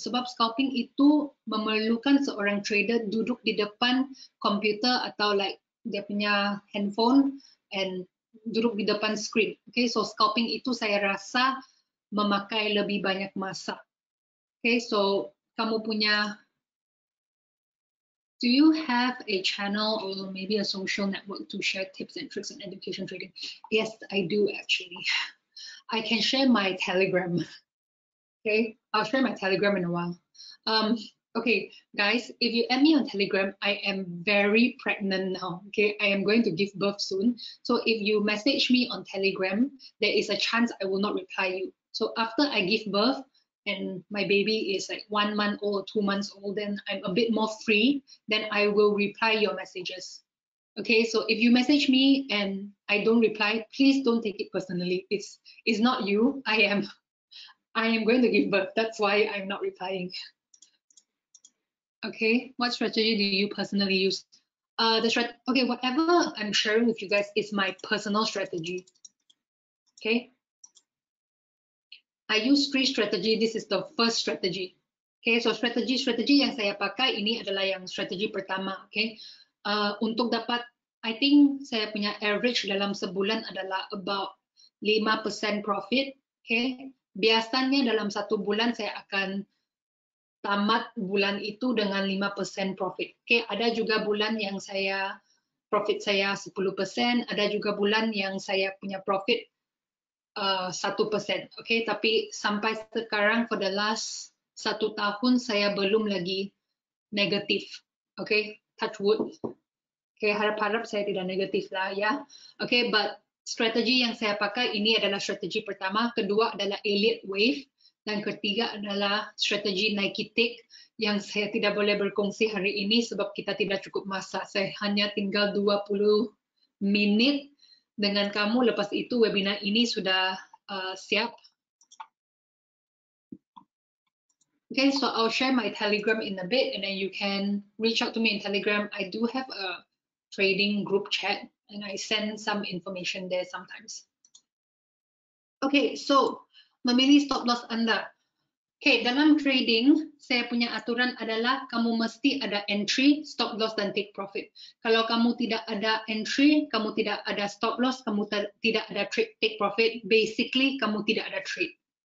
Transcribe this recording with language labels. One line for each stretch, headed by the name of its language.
Malay: Sebab scalping itu memerlukan seorang trader duduk di depan komputer atau dia punya handphone and duduk di depan screen. So scalping itu saya rasa memakai lebih banyak masa. So kamu punya
English: do you have a channel or maybe a social network to share tips and tricks on education trading? Yes, I do actually. I can share my Telegram. Okay, I'll share my Telegram in a while. Okay, guys, if you add me on Telegram, I am very pregnant now. Okay, I am going to give birth soon. So if you message me on Telegram, there is a chance I will not reply you. So after I give birth and my baby is like 1 month old or 2 months old, then I'm a bit more free, then I will reply your messages. Okay, so if you message me and I don't reply, please don't take it personally. It's not you. I am going to give birth. That's why I'm not replying. Okay, what strategy do you personally use? Okay, whatever I'm sharing with you guys is my personal strategy. Okay, I use 3 strategy. This is the first strategy.
Malay: Okay, so strategi yang saya pakai ini adalah yang strategi pertama. Okay, untuk dapat,
English: I think
Malay: saya punya average dalam sebulan adalah about 5% profit. Okay, biasanya dalam 1 bulan saya akan tamat bulan itu dengan 5% profit. Okay, ada juga bulan yang profit saya 10%, ada juga bulan yang saya punya profit 1%. Okay, tapi sampai sekarang
English: for the last
Malay: 1 tahun saya belum lagi negatif. Okay,
English: touch wood.
Malay: Okay, harap-harap saya tidak negatif lah ya. Okay, but strategi yang saya pakai ini adalah strategi pertama, kedua adalah Elliott Wave, dan ketiga adalah strategi Nike Tick yang saya tidak boleh berkongsi hari ini sebab kita tidak cukup masa. Saya hanya tinggal 20 menit dengan kamu. Lepas itu webinar ini sudah siap.
English: Okay, so I'll share my Telegram in a bit and then you can reach out to me in Telegram. I do have a trading group chat and I send some information there sometimes.
Malay: Okay, so memilih stop loss Anda. Okay, dalam trading, saya punya aturan adalah kamu mesti ada entry, stop loss, dan take profit. Kalau kamu tidak ada entry, kamu tidak ada stop loss, kamu tidak ada take profit, basically kamu tidak ada trade.